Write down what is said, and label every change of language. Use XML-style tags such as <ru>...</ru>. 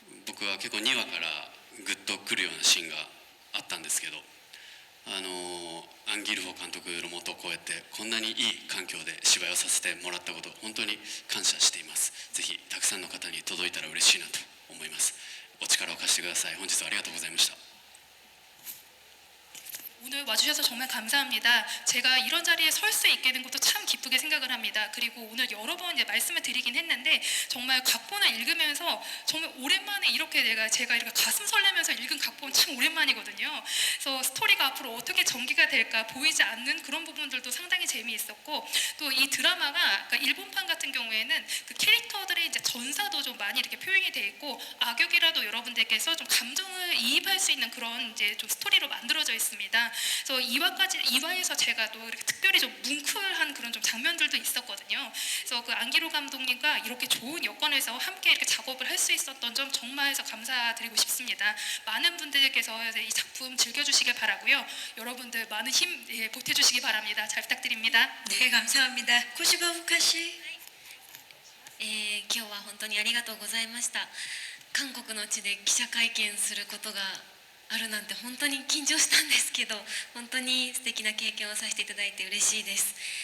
<ja>僕は結構2話からグッとくるようなシーンがあったんですけど、アン・ギルホ監督のもとこうやってこんなにいい環境で芝居をさせてもらったこと、本当に感謝しています。ぜひたくさんの方に届いたら嬉しいなと思います。お力を貸してください。本日はありがとうございました。</ja> <ko>오늘 와주셔서 정말 감사합니다. 제가 이런 자리에 설 수 있게 된 것도 참 기쁘게 생각을 합니다. 그리고 오늘 여러 번 이제 말씀을 드리긴 했는데 정말 각본을 읽으면서 정말 오랜만에 이렇게 제가 이렇게 가슴 설레면서 읽은 각본 참 오랜만이거든요. 그래서 스토리가 앞으로 어떻게 전개가 될까 보이지 않는 그런 부분들도 상당히 재미있었고, 또 이 드라마가 그러니까 일본판 같은 경우에는 그 캐릭터들의 이제 전사도 좀 많이 이렇게 표현이 돼 있고, 악역이라도 여러분들께서 좀 감정을 이입할 수 있는 그런 이제 좀 스토리로 만들어져 있습니다. 그래서 2화에서 제가 또 이렇게 특별히 좀 뭉클한 그런 좀 장면들도 있었거든요. 그래서 그 안기로 감독님과 이렇게 좋은 여건에서 함께 이렇게 작업을 할 수 있었던 점 정말 해서 감사드리고 싶습니다. 많은 분들께서 이 작품 즐겨주시길 바라고요. 여러분들 많은 힘 보태주시기 바랍니다. 잘 부탁드립니다. 네, 감사합니다. 코시바 후카 씨.</ko> <ja>今日は本当にありがとうございました。韓国の地で記者会見することがあるなんて本当に緊張したんですけど、本当に素敵な経験をさせていただいて嬉しいです。</ja>